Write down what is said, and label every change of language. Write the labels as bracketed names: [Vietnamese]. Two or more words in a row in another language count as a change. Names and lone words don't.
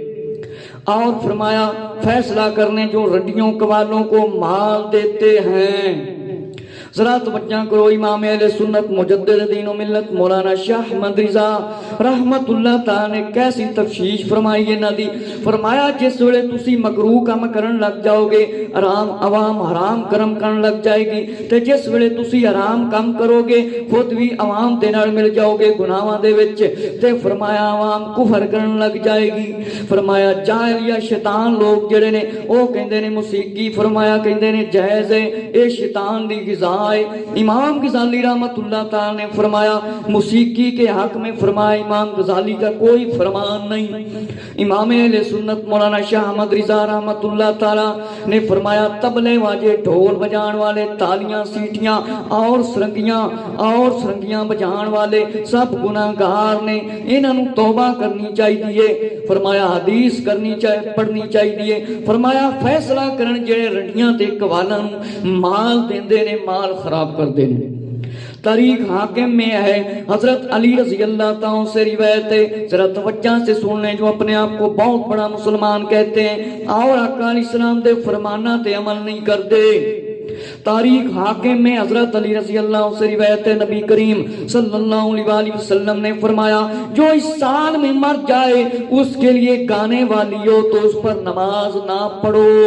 [Urdu] اور فرمایا فیصلہ کرنے جو رڈیوں قوالوں کو مال دیتے ہیں ذرا توجہ کرو، امام اہل سنت مجدد دین و ملت مولانا شاہ احمد رضا رحمت اللہ تعالی نے کیسی تفشیش فرمائی ہے [Punjabi] ندی، فرمایا جس ویلے تسی مکروہ کام کرن لگ جاؤ گے عوام حرام کرم کرن لگ جائے گی، تے جس ویلے تسی حرام کام کرو گے خود بھی عوام دے نال مل جاؤ گے گناہاں دے وچ، تے فرمایا عوام کفر کرن لگ جائے گی۔ فرمایا جاہل یا شیطان لوگ جڑے نے او کہندے نے موسیقی، فرمایا کہندے نے جائز ہے، اے شیطان دی غذا ہے۔ [Urdu] امام غزالی رحمت اللہ تعالی نے فرمایا موسیقی کے حق میں فرمایا امام غزالی کا کوئی فرمان نہیں۔ امام اہل سنت مولانا شاہ احمد رضا رحمت اللہ تعالی نے فرمایا [Punjabi] تبلے واجے ڈھول بجان والے تالیاں سیٹیاں اور سرنگیاں بجان والے سب گناہگار نے، انہاں نوں توبہ کرنی چاہیے۔ [Urdu] فرمایا حدیث پڑھنی چاہیے۔ [Punjabi] فرمایا فیصلہ کرن جڑے رنڈیاں تے قوالاں نوں مال دیندے نے مال خراب کر دینے۔ [Urdu] تاریخ حاکم میں ہے حضرت علی رضی اللہ تعالیٰ سے روایت ہے، ذرا توجہ سے سن لیں، جو اپنے آپ کو بہت بڑا مسلمان کہتے ہیں اور آقا علیہ السلام [Punjabi] دے فرمانہ تے [Urdu] عمل نہیں کرتے۔ تاریخ حاکم میں حضرت علی رضی اللہ عنہ سے روایت ہے، نبی کریم [Arabic] صلی اللہ علیہ وسلم [Urdu] نے فرمایا جو اس سال میں مر جائے اس کے لیے گانے والی ہو تو اس پر نماز نہ پڑھو۔